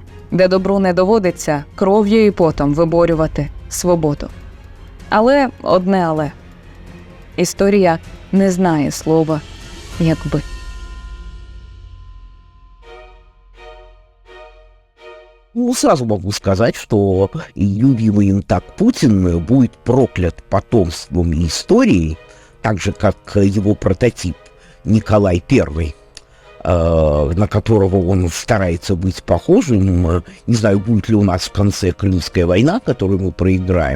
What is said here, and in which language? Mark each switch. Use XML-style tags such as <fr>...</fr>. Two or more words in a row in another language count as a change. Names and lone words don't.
<uk>Де добру не доводиться кров'ю і потом виборювати свободу. Але одне але. Історія не знає слова «якби».</uk> <ru>Ну, сразу могу сказать, что любимый им так Путин будет проклят потомством и историей, так же, как его прототип Николай I, на которого он старается быть похожим. Не знаю, будет ли у нас в конце Крымская война, которую мы проиграем.</ru>